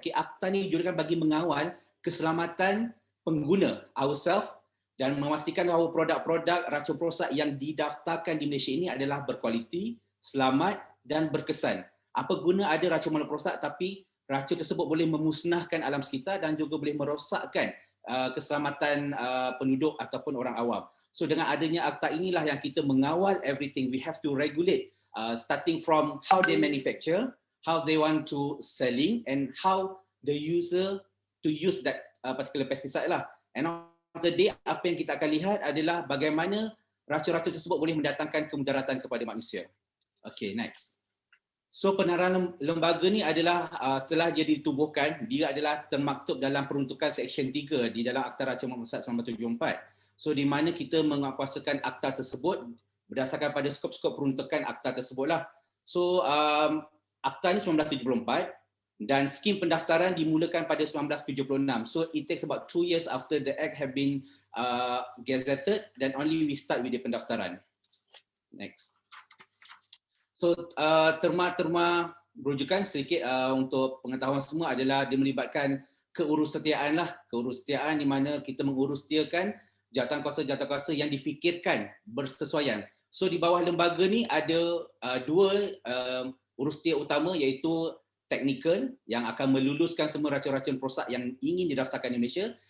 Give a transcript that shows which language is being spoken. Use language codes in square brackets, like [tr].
[ms] Okey, akta ni diwujudkan bagi mengawal keselamatan pengguna ourselves dan memastikan bahawa produk-produk racun perosak yang didaftarkan di Malaysia ini adalah berkualiti, selamat dan berkesan. Apa guna ada racun perosak tapi racun tersebut boleh memusnahkan alam sekitar dan juga boleh merosakkan keselamatan penduduk ataupun orang awam. So dengan adanya akta inilah yang kita mengawal everything. [en] We have to regulate starting from how they manufacture, how they want to selling and how the user to use that particular pesticide lah. [ms] And on the day apa yang kita akan lihat adalah bagaimana racun-racun tersebut boleh mendatangkan kemudaratan kepada manusia. Okay, next. So penarahan lembaga ni adalah setelah dia ditubuhkan, dia adalah termaktub dalam peruntukan Seksyen 3 di dalam Akta Racun Merosak 1974. So di mana kita menguatkuasakan akta tersebut berdasarkan pada skop-skop peruntukan akta tersebutlah. So akta ni 1974 dan skim pendaftaran dimulakan pada 1976. [en] So it takes about 2 years after the act have been gazetted dan only we start with the pendaftaran. Next. [ms] So terma-terma rujukan sedikit untuk pengetahuan semua adalah dia melibatkan keurusetiaan lah. Keurusetiaan di mana kita mengurusetiakan jawatan kuasa yang difikirkan bersesuaian. So di bawah lembaga ni ada dua urustia utama iaitu teknikal yang akan meluluskan semua racun-racun perosak yang ingin didaftarkan di Malaysia.